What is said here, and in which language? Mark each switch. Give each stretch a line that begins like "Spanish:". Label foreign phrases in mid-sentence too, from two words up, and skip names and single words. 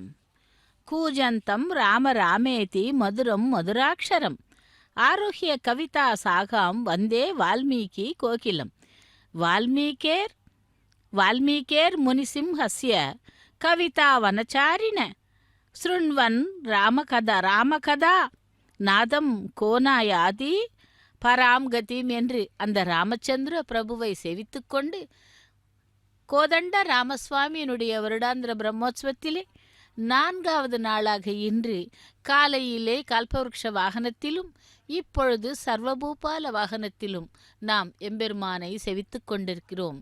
Sanskrit: కూజంతం రామ రామేతి మధురం మధురాక్షరం ఆరుహ్య కవితా సాగాం వందే వాల్మీకి కోకిలం. వాల్మీకేర్ మునిసింహస్య కవితా వనచారిణ శృణ్వన్ ராமகதா நாதம் கோனாயாதி பராம் கதிம்
Tamil: என்று அந்த ராமச்சந்திர பிரபுவை சேவித்து கொண்டு கோதண்ட ராமசுவாமியினுடைய வருடாந்திர பிரம்மோற்சவத்திலே 4வது நாளாக இன்று காலையிலே கல்பவருஷ வாகனத்திலும் இப்பொழுது சர்வபூபால வாகனத்திலும் நாம் எம்பெருமானை செவித்து கொண்டிருக்கிறோம்.